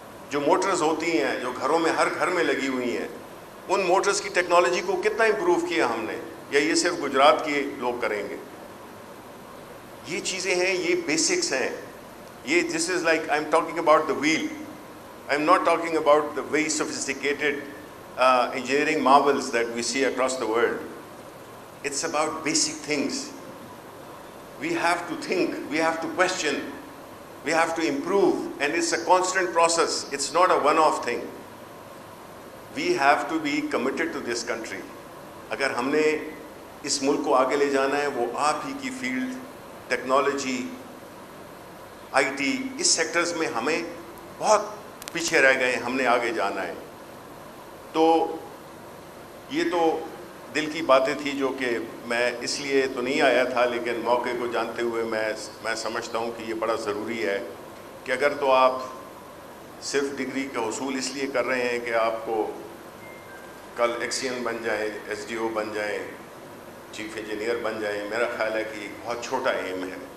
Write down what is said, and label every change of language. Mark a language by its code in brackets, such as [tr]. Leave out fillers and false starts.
[ur] جو موٹرز ہوتی ہیں جو گھروں میں ہر گھر میں لگی ہوئی ہیں، ان موٹرز کی ٹیکنالوجی کو کتنا امپروو کیا ہم نے، یا یہ صرف گجرات کے لوگ کریں گے؟ یہ چیزیں ہیں، یہ بیسکس ہیں. [en] یہ this is like I am talking about the wheel. I am not talking about the very sophisticated engineering marvels that we see across the world. It's about basic things. We have to think, we have to question, we have to improve, and it's a constant process. It's not a one-off thing. We have to be committed to this country. [ur] اگر ہم نے اس ملک کو آگے لے جانا ہے، وہ آپ ہی کی field, technology, I T, اس sectors میں ہمیں بہت پیچھے رہ گئے ہیں، ہم نے آگے جانا ہے. تو یہ تو دل کی باتیں تھی جو کہ میں اس لیے تو نہیں آیا تھا، لیکن موقع کو جانتے ہوئے میں سمجھتا ہوں کہ یہ بڑا ضروری ہے کہ اگر تو آپ صرف ڈگری کا حصول اس لیے کر رہے ہیں کہ آپ کو کل ایکسین بن جائیں، ایس ڈی او بن جائیں، چیف انجینئر بن جائیں، میرا خیال ہے کہ ایک بہت چھوٹا ایم ہے.